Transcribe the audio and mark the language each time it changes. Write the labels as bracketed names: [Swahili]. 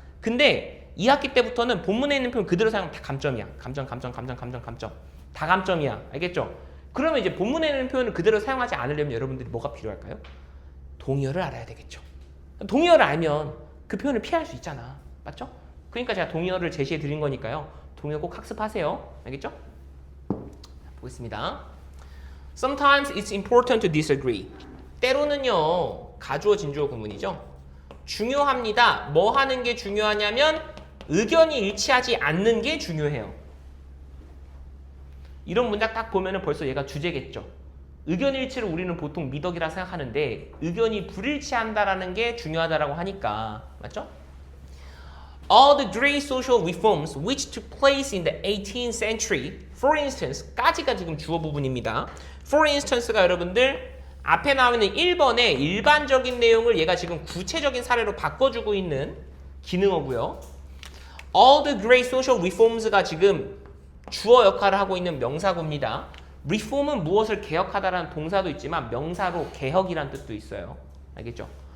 [Korean] 근데 2학기 때부터는 본문에 있는 표현 그대로 사용하면 다 감점이야. 감점. 다 감점이야. 알겠죠? 그러면 이제 본문에 있는 표현을 그대로 사용하지 않으려면 여러분들이 뭐가 필요할까요? 동의어를 알아야 되겠죠. 동의어를 알면 그 표현을 피할 수 있잖아. 맞죠? 그러니까 제가 동의어를 제시해 드린 거니까요. 동의어 꼭 학습하세요. 알겠죠? 보겠습니다. [English] Sometimes it's important to disagree. [Korean] 때로는요. 가주어 진주어 구문이죠. 중요합니다. 뭐 하는 게 중요하냐면 의견이 일치하지 않는 게 중요해요. 이런 문장 딱 보면은 벌써 얘가 주제겠죠. 의견 일치를 우리는 보통 미덕이라 생각하는데 의견이 불일치한다라는 게 중요하다라고 하니까. 맞죠? [English] All the great social reforms which took place in the 18th century, for instance, [Korean] 까지가 지금 주어 부분입니다. For instance가 여러분들 앞에 나오는 1번의 일반적인 내용을 얘가 지금 구체적인 사례로 바꿔주고 있는 기능어고요. All the great social reforms가 지금 주어 역할을 하고 있는 명사구입니다. reform은 무엇을 개혁하다라는 동사도 있지만 명사로 개혁이란 뜻도 있어요. 알겠죠?